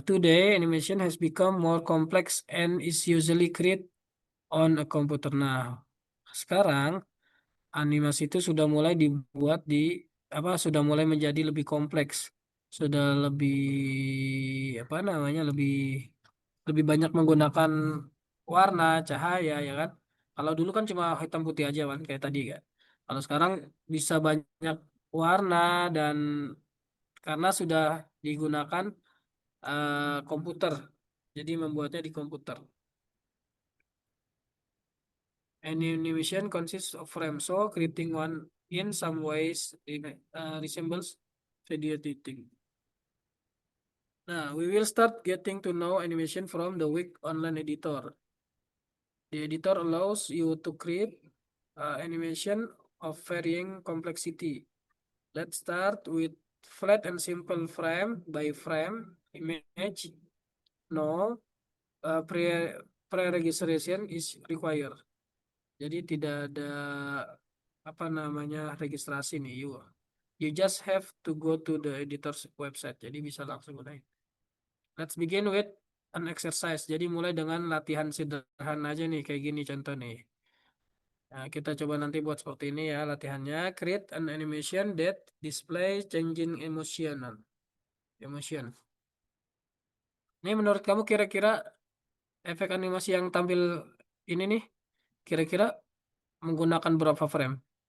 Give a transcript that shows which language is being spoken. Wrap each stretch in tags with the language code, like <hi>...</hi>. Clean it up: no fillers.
<en>Today animation has become more complex and is usually created on a computer.</en> <id>Nah, sekarang animasi itu sudah mulai dibuat di apa sudah mulai menjadi lebih kompleks. Sudah lebih apa namanya lebih banyak menggunakan warna, cahaya ya kan. Kalau dulu kan cuma hitam putih aja kan kayak tadi kan. Kalau sekarang bisa banyak warna dan karena sudah digunakan komputer. Jadi membuatnya di komputer.</id> <en>Animation consists of frame, so creating one in some ways resembles video editing. Now, we will start getting to know animation from the Wix Online Editor. The editor allows you to create animation of varying complexity. Let's start with flat and simple frame by frame image. No pre-registration is required.</en> <id>Jadi tidak ada apa namanya registrasi nih, yuk.</id> <en>You just have to go to the editor's website.</en> <id>Jadi bisa langsung mulai.</id> <en>Let's begin with an exercise.</en> <id>Jadi mulai dengan latihan sederhana aja nih, kayak gini contoh nih. Nah, kita coba nanti buat seperti ini ya latihannya.</id> <en>Create an animation that display changing emotion.</en> <id>Ini menurut kamu kira-kira efek animasi yang tampil ini nih, kira-kira menggunakan berapa frame?</id>